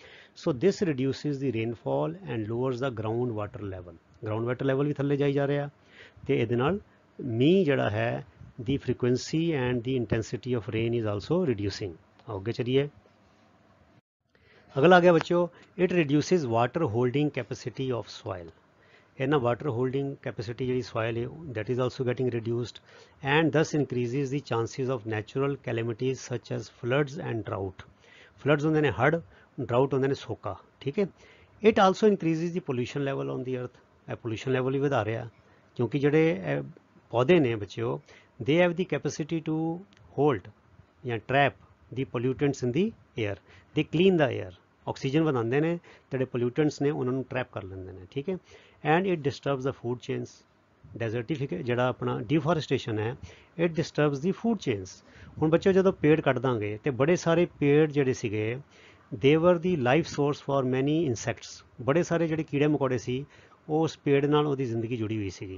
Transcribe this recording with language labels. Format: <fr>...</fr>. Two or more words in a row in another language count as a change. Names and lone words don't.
<en>so this reduces the rainfall and lowers the ground water level</en> <pa>ਵੀ ਥੱਲੇ ਜਾਈ ਜਾ ਰਿਹਾ, ਤੇ ਇਹਦੇ ਨਾਲ ਮੀਂਹ ਜਿਹੜਾ ਹੈ</pa> <en>the frequency and the intensity of rain is also reducing.</en> <pa>ਅੱਗੇ ਚਲੀਏ। ਅਗਲਾ ਆ ਗਿਆ ਬੱਚਿਓ,</pa> <en>it reduces water holding capacity of soil. ਇਹਨਾਂ water holding capacity</en> <pa>ਜਿਹੜੀ ਸੋਇਲ ਹੈ</pa> <en>that is also getting reduced and thus increases the chances of natural calamities such as floods and drought.</en> <pa>floods ਹੁੰਦੇ ਨੇ ਹੜ੍ਹ, drought ਹੁੰਦੇ ਨੇ ਸੋਕਾ, ਠੀਕ ਹੈ।</pa> <en>it also increases the pollution level on the earth,</en> <pa>ਇਹ pollution level ਵੀ ਵਧਾ ਰਿਹਾ ਕਿਉਂਕਿ ਜਿਹੜੇ ਪੌਦੇ ਨੇ ਬੱਚਿਓ</pa> <en>they have the capacity to hold ਜਾਂ trap the pollutants in the air, they clean the air,</en> <pa>ਆਕਸੀਜਨ ਬਣਾਉਂਦੇ ਨੇ, ਜਿਹੜੇ ਪੋਲਿਊਟੈਂਟਸ ਨੇ ਉਹਨਾਂ ਨੂੰ ਟਰੈਪ ਕਰ ਲੈਂਦੇ ਨੇ, ਠੀਕ ਹੈ।</pa> <en>and it disturbs the food chains, desertification</en> <pa>ਜਿਹੜਾ ਆਪਣਾ ਡਿਫੋਰੈਸਟੇਸ਼ਨ ਹੈ</pa> <en>it disturbs the food chains.</en> <pa>ਹੁਣ ਬੱਚੇ ਜਦੋਂ ਪੇੜ ਕੱਟ ਦਾਂਗੇ ਤੇ ਬੜੇ ਸਾਰੇ ਪੇੜ ਜਿਹੜੇ ਸੀਗੇ</pa> <en>they were the life source for many insects,</en> <pa>ਬੜੇ ਸਾਰੇ ਜਿਹੜੇ ਕੀੜੇ ਮਕੌੜੇ ਸੀ ਉਹ ਉਸ ਪੇੜ ਨਾਲ ਉਹਦੀ ਜ਼ਿੰਦਗੀ ਜੁੜੀ ਹੋਈ ਸੀਗੀ।</pa>